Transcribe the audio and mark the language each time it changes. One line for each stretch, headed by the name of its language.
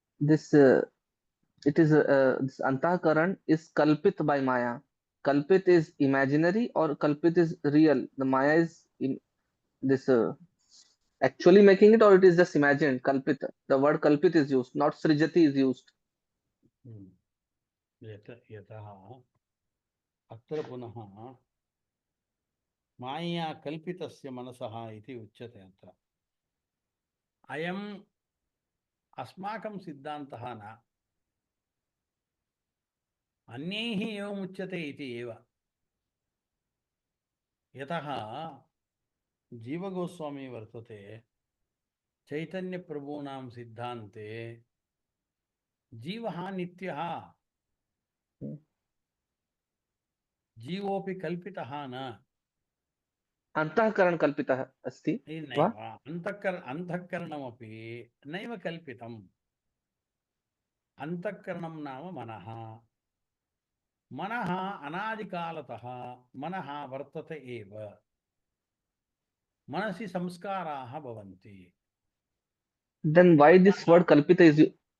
English: This it is this antahkaran is kalpit by Maya. Kalpit is imaginary or kalpit is real? The Maya is in this actually making it, or it is just imagined? Kalpit. The word kalpit is used, not srijati is used.
Sanskrit: यतः अत्र पुनः मायया कल्पितस्य मनसः इति उच्यते। अत्र अयम् अस्माकं सिद्धान्तः न, अन्यैः एवमुच्यते इति एव। यतः जीवगोस्वामी वर्तते चैतन्यप्रभूणां सिद्धान्ते जीवः नित्यः, जीवोऽपि कल्पितः न। Antahkaran kalpitah asti. नैव अन्तःकरणमपि नैव कल्पितम्। अन्तःकरणं नाम मनः। मनः अनादिकालतः मनः वर्तते एव। मनसि संस्काराः भवन्ति।
English: Then why this word kalpita is